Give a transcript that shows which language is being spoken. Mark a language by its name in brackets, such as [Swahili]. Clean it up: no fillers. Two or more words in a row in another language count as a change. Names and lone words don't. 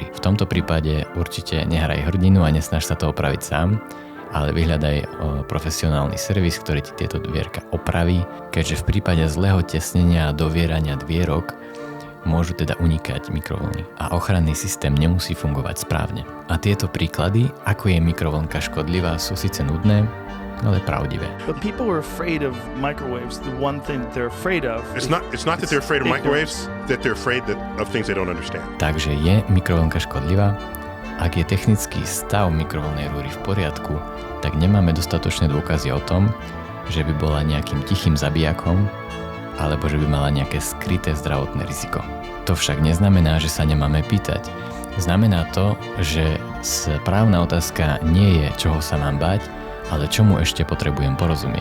[Slovak] V tomto prípade určite nehraj hrdinu a nesnaž sa to opraviť sám, ale vyhľadaj profesionálny servis, ktorý ti tieto dvierka opraví, keďže v prípade zlého tesnenia a dovierania dvierok môžu teda unikať mikrovlny a ochranný systém nemusí fungovať správne. A tieto príklady, ako je mikrovlnka škodlivá, sú síce nudné, ale pravdivé. [English] But people are afraid of microwaves. The one thing that they're afraid of. It's not that they're afraid of microwaves, that they're afraid of things they don't understand. [Slovak] Takže je mikrovlnka škodlivá? Ak je technický stav mikrovlnnej rúry v poriadku, tak nemáme dostatočné dôkazy o tom, že by bola nejakým tichým zabijakom alebo že by mala nejaké skryté zdravotné riziko. To však neznamená, že sa nemáme pýtať. Znamená to, že správna otázka nie je, čoho sa mám báť, ale čomu ešte potrebujem porozumieť.